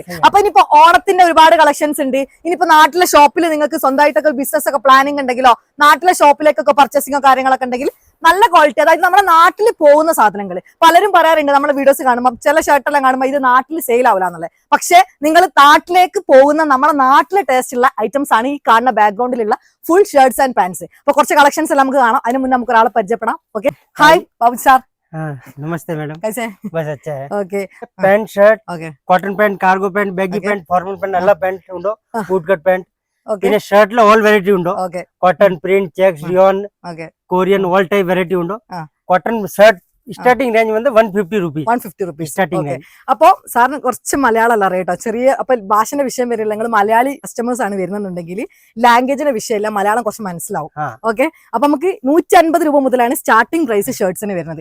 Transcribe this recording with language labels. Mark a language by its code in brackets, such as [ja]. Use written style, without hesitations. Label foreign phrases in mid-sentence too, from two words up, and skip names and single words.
[ml] അപ്പൊ ഇനിയിപ്പോ ഓണത്തിന്റെ ഒരുപാട് കളക്ഷൻസ് ഉണ്ട്. ഇനിയിപ്പോ നാട്ടിലെ ഷോപ്പിൽ നിങ്ങൾക്ക് സ്വന്തമായിട്ടൊക്കെ ബിസിനസ് ഒക്കെ പ്ലാനിങ് ഉണ്ടെങ്കിലോ നാട്ടിലെ ഷോപ്പിലേക്കൊക്കെ പർച്ചേസിംഗോ കാര്യങ്ങളൊക്കെ ഉണ്ടെങ്കിൽ നല്ല ക്വാളിറ്റി, അതായത് നമ്മുടെ നാട്ടിൽ പോകുന്ന സാധനങ്ങൾ. പലരും പറയാറുണ്ട് നമ്മുടെ വീഡിയോസ് കാണുമ്പോൾ ചില ഷർട്ടെല്ലാം കാണുമ്പോൾ ഇത് നാട്ടിൽ സെയിൽ ആവില്ല എന്നുള്ളത്. പക്ഷെ നിങ്ങൾ നാട്ടിലേക്ക് പോകുന്ന നമ്മുടെ നാട്ടിലെ ടേസ്റ്റ് ഉള്ള ഐറ്റംസ് ആണ് ഈ കാണുന്ന ബാക്ക്ഗ്രൗണ്ടിലുള്ള [en] full shirts and pants. [ml] അപ്പൊ കുറച്ച് കളക്ഷൻസ് എല്ലാം നമുക്ക് കാണാം. അതിന് മുന്നേ നമുക്ക് ഒരാളെ പരിചയപ്പെടാം. ഓക്കെ, ഹായ് ബാബു സാർ. [hi] नमस्ते मैडम, कैसे? बस अच्छा है. ओके, [en] pant shirt, ओके, cotton pant, cargo pant, baggy pant, formal pant [kn] ಎಲ್ಲ ಪ್ಯಾಂಟ್ ಉಂಟು. [en] boot cut pant. ಓಕೆ, [ml] പിന്നെ ഷർട്ടിൽ [en] all variety [ml] ഉണ്ടോ. [en] ಓಕೆ, cotton print, checks, rayon, ಓಕೆ, Korean all type [ml] വെറൈറ്റി ഉണ്ടോ. [en] cotton shirt starting range വന്ന് 150 rupees starting. [ml] അപ്പൊ സാറിന് കുറച്ച് മലയാളം അല്ല അറിയാട്ടോ. ചെറിയ അപ്പൊ ഭാഷന്റെ വിഷയം വരില്ല. നിങ്ങൾ മലയാളി കസ്റ്റമേഴ്സ് ആണ് വരുന്നുണ്ടെങ്കിൽ ലാംഗ്വേജിന്റെ വിഷയമില്ല, മലയാളം കുറച്ച് മനസ്സിലാവും. ഓക്കെ, അപ്പൊ നമുക്ക് 150 രൂപ മുതലാണ് [en] starting price [ml] ഷർട്ട്സിന് വരുന്നത്.